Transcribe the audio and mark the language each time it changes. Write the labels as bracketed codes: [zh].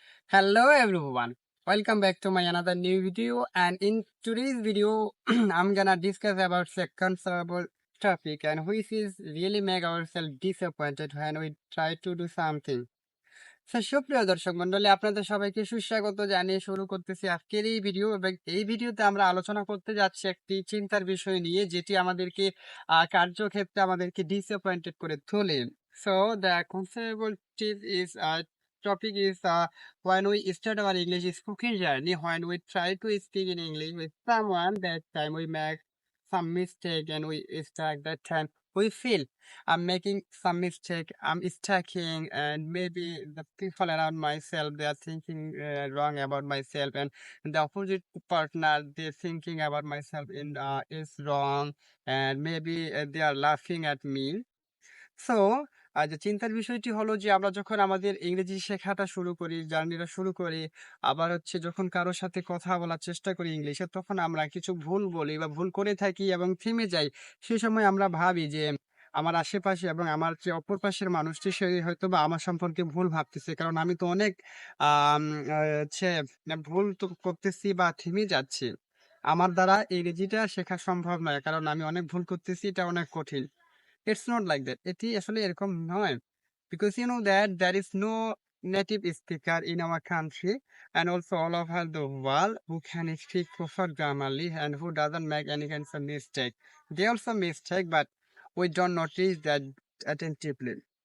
[en] Hello everyone, welcome back to my another new video, and in today's video I'm gonna discuss about a considerable topic and which is really make ourselves disappointed when we try to do something. [bn] সুপ্রিয় দর্শক মন্ডলী, আপনাদের সবাইকে সুস্বাগত জানিয়ে শুরু করতেছি আজকের এই ভিডিও। এবং এই ভিডিওতে আমরা আলোচনা করতে যাচ্ছি একটি চিন্তার বিষয় নিয়ে, যেটি আমাদেরকে কার্যক্ষেত্রে আমাদেরকে ডিসঅ্যাপয়েন্টেড করে তোলে। [en] So the considerable is topic is when we start our English speaking journey, when we try to speak in English with someone, that time we make some mistake and we stuck. That time we feel I'm making some mistake, I'm stacking, and maybe the people around myself, they are thinking wrong about myself, and the opposite partner, they're thinking about myself in is wrong, and maybe they are laughing at me. [bn] So যে চিন্তার বিষয়টি হলো যে আমরা যখন আমাদের ইংরেজি শেখাটা শুরু করি, জার্নিটা শুরু করি, আবার হচ্ছে যখন কারো সাথে কথা বলার চেষ্টা করি ইংলিশে, তখন আমরা কিছু ভুল বলি বা ভুল করে থাকি এবং থেমে যাই। সেই সময় আমরা ভাবি যে আমার আশেপাশে এবং আমার যে অপর পাশের মানুষটি, সে হয়তোবা আমার সম্পর্কে ভুল ভাবতেছে। কারণ আমি তো অনেক আম হচ্ছে ভুল তো করতেছি বা থেমে যাচ্ছি। আমার দ্বারা ইংরেজিটা শেখা সম্ভব নয়। কারণ আমি অনেক ভুল করতেছি, এটা অনেক কঠিন। [en] It's not like that. [bn] এটি আসলে এরকম নয়। [en] Because you know that there is no native speaker in our country and also all over the world who can speak proper grammarly and who doesn't make any kinds of mistake. They also mistake, but we don't notice that attentively.